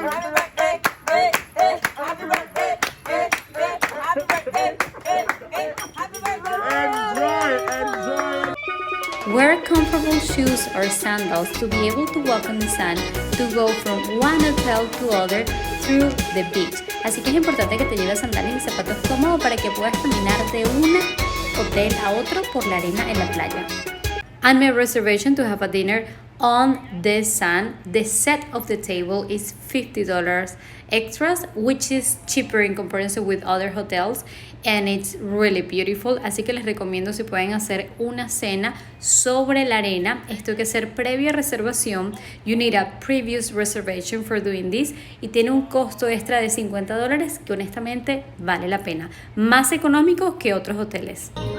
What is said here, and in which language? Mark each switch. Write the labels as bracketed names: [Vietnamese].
[English] Happy birthday, happy birthday, happy birthday, happy birthday. Enjoy. Wear comfortable shoes or sandals to be able to walk on the sand to go from one hotel to other through the beach. [Spanish] Así que es importante que te lleves sandalias y zapatos cómodos para que puedas caminar de un hotel a otro por la arena en la playa. [English] And my reservation to have a dinner on the sand. The set of the table is $50 extras, which is cheaper in comparison with other hotels, and it's really beautiful. [Spanish] Así que les recomiendo si pueden hacer una cena sobre la arena. Esto hay que hacer previa reservación. [English] You need a previous reservation for doing this, [Spanish] y tiene un costo extra de $50 que honestamente vale la pena, más económico que otros hoteles.